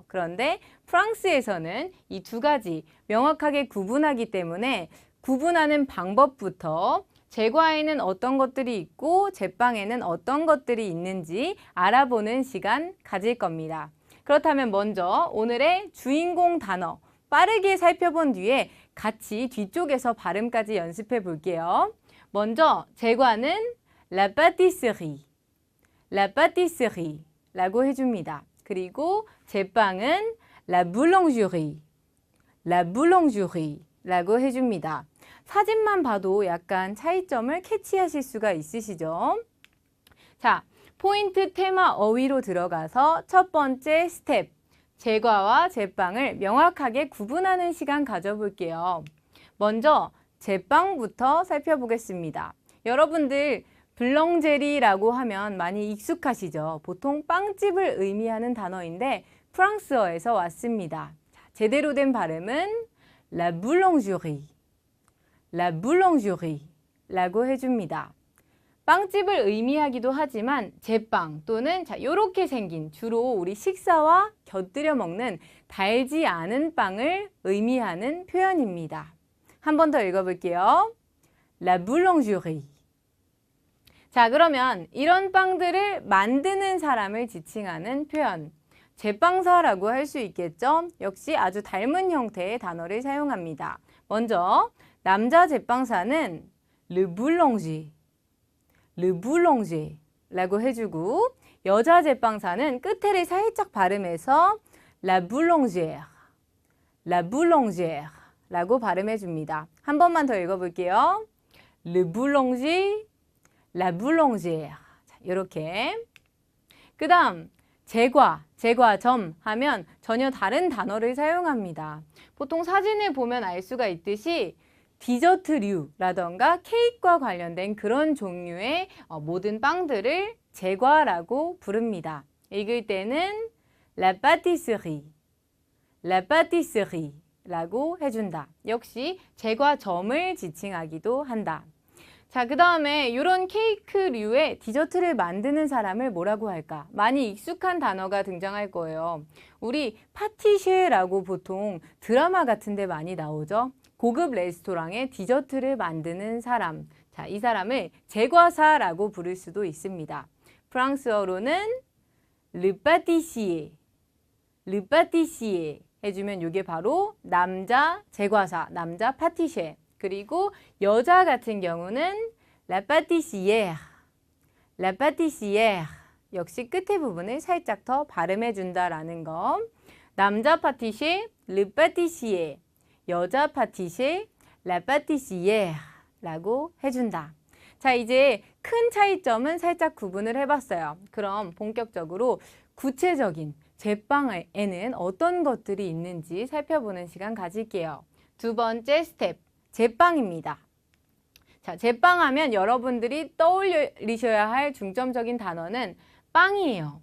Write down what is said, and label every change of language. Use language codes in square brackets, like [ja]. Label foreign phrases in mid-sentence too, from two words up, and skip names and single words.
[ko] 그런데 프랑스에서는 이 두 가지 명확하게 구분하기 때문에 구분하는 방법부터 제과에는 어떤 것들이 있고 제빵에는 어떤 것들이 있는지 알아보는 시간 가질 겁니다. 그렇다면 먼저 오늘의 주인공 단어 빠르게 살펴본 뒤에 같이 뒤쪽에서 발음까지 연습해 볼게요. 먼저 제과는 [fr] la pâtisserie, la pâtisserie [ko] 라고 해줍니다. 그리고 제빵은 [fr] la boulangerie, la boulangerie [ko] 라고 해줍니다. 사진만 봐도 약간 차이점을 캐치하실 수가 있으시죠? 자, 포인트 테마 어휘로 들어가서 첫 번째 스텝, 제과와 제빵을 명확하게 구분하는 시간 가져볼게요. 먼저 제빵부터 살펴보겠습니다. 여러분들 블렁제리라고 하면 많이 익숙하시죠? 보통 빵집을 의미하는 단어인데 프랑스어에서 왔습니다. 자, 제대로 된 발음은 [fr] la boulangerie, la boulangerie [ko] 라고 해줍니다. 빵집을 의미하기도 하지만 제빵 또는 이렇게 생긴 주로 우리 식사와 곁들여 먹는 달지 않은 빵을 의미하는 표현입니다. 한 번 더 읽어볼게요. [fr] La boulangerie. [ko] 자, 그러면 이런 빵들을 만드는 사람을 지칭하는 표현. 제빵사라고 할 수 있겠죠? 역시 아주 닮은 형태의 단어를 사용합니다. 먼저 남자 제빵사는 [fr] le boulanger, le boulanger [ko] 라고 해주고 여자 제빵사는 끝에를 살짝 발음해서 [fr] la boulangère, la boulangère [ko] 라고 발음해 줍니다. 한 번만 더 읽어볼게요. [fr] le boulanger, la boulangère. [ko] 자, 이렇게. 그 다음 제과, 제과점 하면 전혀 다른 단어를 사용합니다. 보통 사진을 보면 알 수가 있듯이 디저트류라던가 케이크와 관련된 그런 종류의 모든 빵들을 제과라고 부릅니다. 읽을 때는 [fr] la pâtisserie, la pâtisserie [ko] 라고 해준다. 역시 제과점을 지칭하기도 한다. 자, 그 다음에 이런 케이크류의 디저트를 만드는 사람을 뭐라고 할까? 많이 익숙한 단어가 등장할 거예요. 우리 파티쉐라고 보통 드라마 같은 데 많이 나오죠? 고급 레스토랑에 디저트를 만드는 사람. 자, 이 사람을 제과사라고 부를 수도 있습니다. 프랑스어로는 [fr] le pâtissier, le pâtissier [ko] 해주면 이게 바로 남자 제과사, 남자 파티쉐. 그리고 여자 같은 경우는 [fr] la pâtissière, la pâtissière. [ko] 역시 끝에 부분을 살짝 더 발음해 준다라는 거. 남자 파티쉐, [fr] le pâtissier. [ko] 여자 파티쉐, [fr] la pâtissière [ko] 라고 해준다. 자, 이제 큰 차이점은 살짝 구분을 해봤어요. 그럼 본격적으로 구체적인 제빵에는 어떤 것들이 있는지 살펴보는 시간 가질게요. 두 번째 스텝, 제빵입니다. 자, 제빵하면 여러분들이 떠올리셔야 할 중점적인 단어는 빵이에요.